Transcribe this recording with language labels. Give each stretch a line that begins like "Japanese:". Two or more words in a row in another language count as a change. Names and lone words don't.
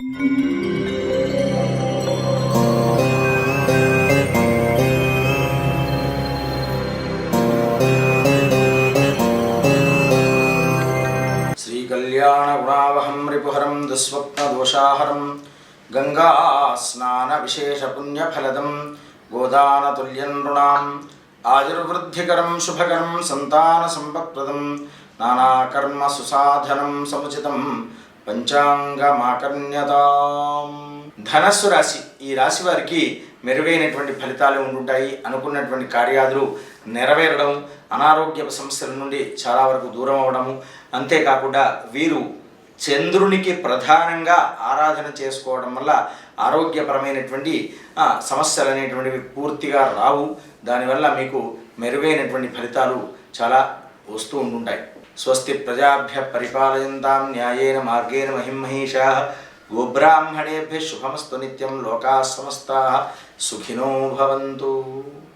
Sanskrit: कल्याणगुणावहं रिपुहरं दुःस्वप्नदोषाहरं गङ्गास्नानविशेषपुण्यफलदं गोदानतुल्यं नृणाम् आयुर्वृद्धिकरं शुभकरं सन्तानसम्पत्प्रदं नानाकर्मसुसाधनं समुचितं పంచాంగమాకర్ణ్యతాం.
Telugu: ధనస్సు రాశి, ఈ రాశి వారికి మెరుగైనటువంటి ఫలితాలు ఉంటుంటాయి. అనుకున్నటువంటి కార్యాలు నెరవేరడం, అనారోగ్య సమస్యల నుండి చాలా వరకు దూరం అవ్వడము, అంతేకాకుండా వీరు చంద్రునికి ప్రధానంగా ఆరాధన చేసుకోవడం వల్ల ఆరోగ్యపరమైనటువంటి సమస్యలు అనేటువంటివి పూర్తిగా రావు. దానివల్ల మీకు మెరుగైనటువంటి ఫలితాలు చాలా వస్తూ ఉంటుంటాయి.
Sanskrit: స్వస్తి ప్రజాభ్య పరిపాలయంతాం న్యాయేన మార్గేణ మహిమహేషాః. గోబ్రాహ్మణేభ్యః శుభమస్తు నిత్యం. లోకాః సమస్తాః సుఖినో భవంతు.